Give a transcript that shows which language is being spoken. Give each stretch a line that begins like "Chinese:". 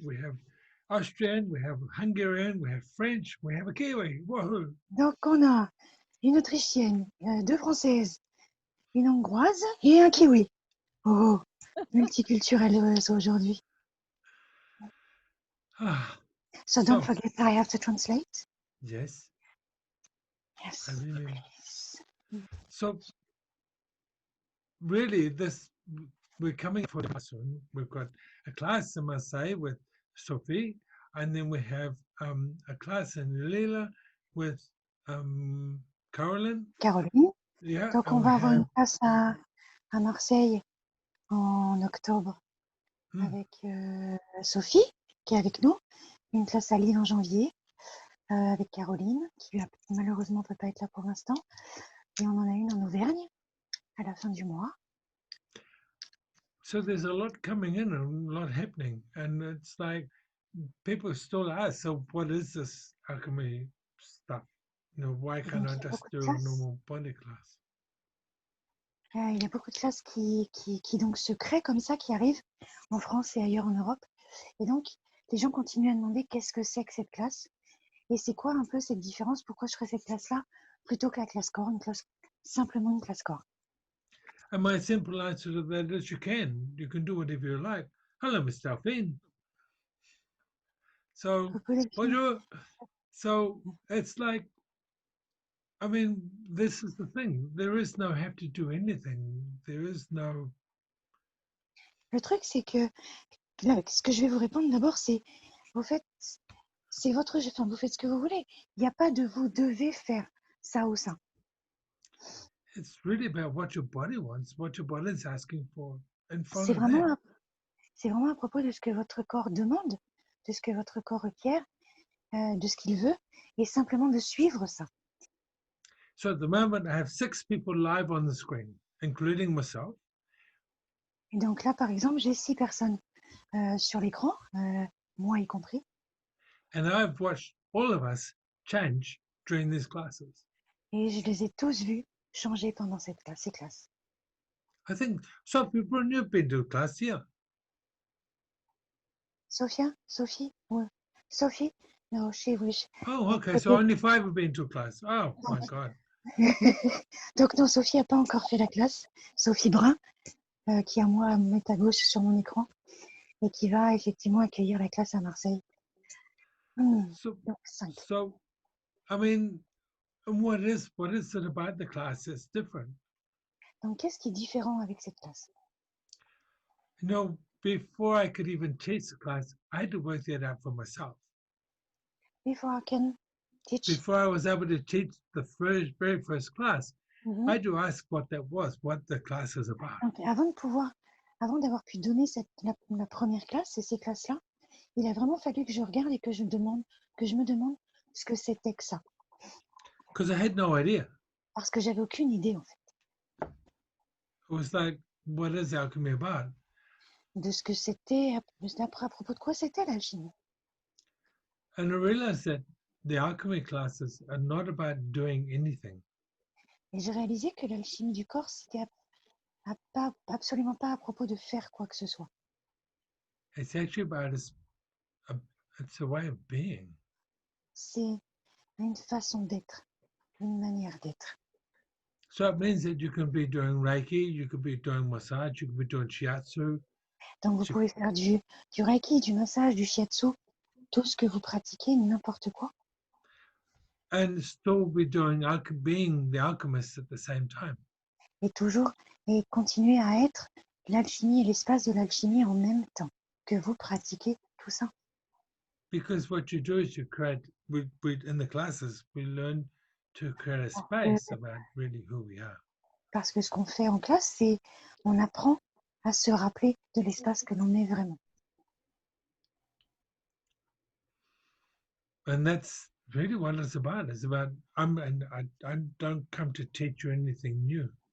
English: We have Austrian, we have Hungarian, we have French, we have a Kiwi. Woohoo!
French: Donc, on a une Autrichienne, deux Françaises, une Hongroise et un Kiwi. Oh, multiculturel aujourd'hui. Ah,
English: So don't forget, I have to translate. yes. Yes. I mean, Please. so really, we're coming for the soon. We've got a class in Marseille with Sophie, and then we have a class in Lille with Caroline. Caroline. Yeah.
French: Donc, on va avoir une classe à Marseille en octobre avec Sophie, qui est avec nous. Une classe à Lille en janvier avec Caroline, qui malheureusement ne peut pas être là pour l'instant. Et on en a une en Auvergne à la fin du mois.
English: So there's a lot coming in and a lot happening. And it's like people still ask, so what is this alchemy stuff? You know, why can't I just do a normal body class?
French: Il y a beaucoup de classes qui donc se créent comme ça, qui arrivent en France et ailleurs en Europe. Et donc, les gens continuent à demander qu'est-ce que c'est que cette classe et c'est quoi un peu cette différence, pourquoi je ferais cette classe-là plutôt que la classe corps, simplement une classe corps.
English: And my simple answer to that is you can do whatever you like. Hello, Mr. Alpine. So, bonjour. So it's like, I mean, this is the thing. There is no have to do anything. There is no.
French: Le truc, c'est que là, ce que je vais vous répondre d'abord, c'est vous faites, c'est votre, enfin, vous faites ce que vous voulez. Il n'y a pas de vous devez faire ça ou ça.
English: It's really about what your body wants, what your body is asking for.
French: C'est vraiment à propos de ce que votre corps demande, de ce que votre corps requiert, de ce qu'il veut, et simplement de suivre ça.
English: So at the moment, I have 6 people live on the screen, including myself.
French: Et donc là, par exemple, j'ai 6 personnes sur l'écran, moi y compris.
English: And I've watched all of us change during these classes.
French: Et je les ai tous vus changer pendant ces classes.
English: I think Sophie, you've been to a class here. Sophie? Ouais. Sophie? No, she wish. Oh, okay. So only 5 have been to a class. Oh, my God.
French: Donc non, Sophie n'a pas encore fait la classe. Sophie Brun, qui à moi me met à gauche sur mon écran et qui va effectivement accueillir la classe à Marseille. Donc 5.
English: So, I mean, what is it about the class that's different?
French: Donc qu'est-ce qui est différent avec cette classe?
English: You know, before I could even teach the class, I had to work that out for myself. Before I can teach. Before I was able to teach the very first class, I had to ask what that was, what the class is about.
French: Donc, avant d'avoir pu donner la première classe et ces classes-là, il a vraiment fallu que je regarde et que je me demande ce que c'était que ça.
English: Because I had no idea.
French: Parce que j'avais aucune idée en fait.
English: It was like, what is alchemy about?
French: De ce que c'était, à propos de quoi c'était l'alchimie.
English: And I realized that the alchemy classes are not about doing anything.
French: Et j'ai réalisé que l'alchimie du corps, c'était absolument pas à propos de faire quoi que ce soit.
English: It's actually about it's a way of being.
French: C'est une façon d'être, une manière d'être.
English: So it means that you can be doing Reiki, you could be doing massage, you could be doing shiatsu.
French: Donc vous pouvez faire du Reiki, du massage, du shiatsu, tout ce que vous pratiquez, n'importe quoi.
English: And still be doing being the alchemist at the same time.
French: Et continuer à être l'alchimie et l'espace de l'alchimie en même temps que vous pratiquez tout ça.
English: Because what you do is you create, in the classes, we learn to create a space about really who we are.
French: Parce que ce qu'on fait en classe, c'est on apprend à se rappeler de l'espace que l'on est vraiment.
English: And that's really what it's about. It's about, I don't come to teach you anything new.